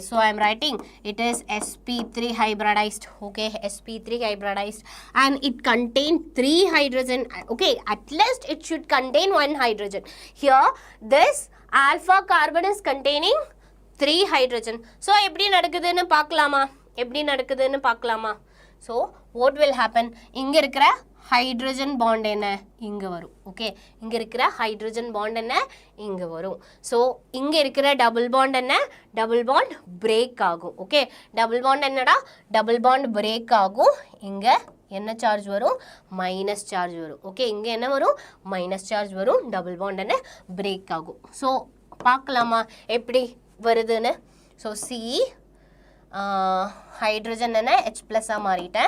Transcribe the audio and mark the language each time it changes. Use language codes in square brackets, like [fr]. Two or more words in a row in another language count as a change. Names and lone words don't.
[en] So I am writing it is sp3 hybridized. Okay, sp3 hybridized, and it contains 3 hydrogen. Okay, at least it should contain 1 hydrogen. Here this alpha carbon is containing 3 hydrogen. [ta] So எப்படி நடக்குதுன்னு பார்க்கலாமா? [en] So what will happen? [ta] இங்க இருக்கிற [en] hydrogen bond [ta] என்ன? இங்க வரும். Okay, இங்க இருக்கிற [en] hydrogen bond [ta] என்ன? இங்க வரும். So இங்க இருக்கிற [en] double bond [ta] என்ன? [en] Double bond break [ta] ஆகும். Okay, [en] double bond [ta] என்னடா? [en] Double bond break [ta] ஆகும். இங்க என்ன சார்ஜ் வரும்? [en] minus charge [ta] வரும். ஓகே, இங்கே என்ன வரும்? [en] minus charge [ta] வரும். [en] double bond [ta] என்ன? பிரேக் ஆகும். ஸோ பார்க்கலாமா எப்படி வருதுன்னு? [en] so C hydrogen [ta] என்ன ஹெச் ப்ளஸ்ஸாக மாறிட்டேன்.